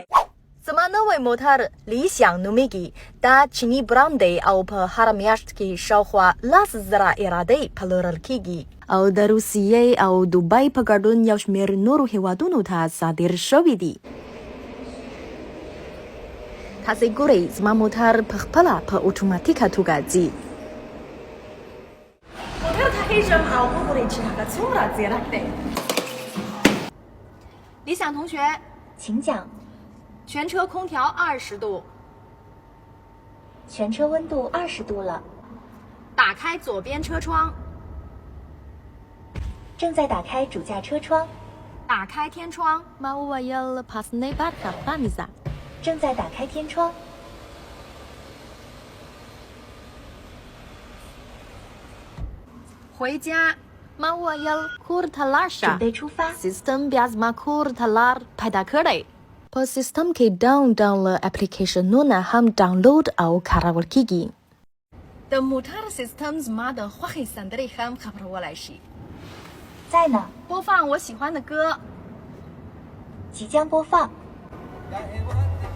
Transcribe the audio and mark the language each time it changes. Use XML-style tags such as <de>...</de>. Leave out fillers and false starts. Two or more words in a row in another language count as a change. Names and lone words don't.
<ps>زما نوی موټر لیسیانګ نومیږي. دا چینی برانډ دی او په هره میاشت کې شاوخوا 10,000 ایرادۍ پلورل کیږي او د روسیې او دوبۍ په ګډون یو شمېر نورو هیوادونو ته صادر شوي دي. تاسې ګورئ زما موټر په خپله په اتوماتیکه توګه ځي. موټر ته خیژم او وګورئ چې هغه څومره ځیرک دی.</ps> <zh>理想同学请讲。全车空调20度，全车温度20度了。打开左边车窗，正在打开主驾车窗。打开天窗。正在打开天窗。回家。准备出发。 Sistem bias makur talar پیدا کړی.</zh> <ps>په سیستم کې ډاونلوډ اپلیکیشنونه هم ډاونلوډ او کارول کیږي. د موټر سیستم زما د خوښې سندرې هم خبرولای شي.</ps> <zh>在呢。播放我喜欢的歌。即将播放。</zh>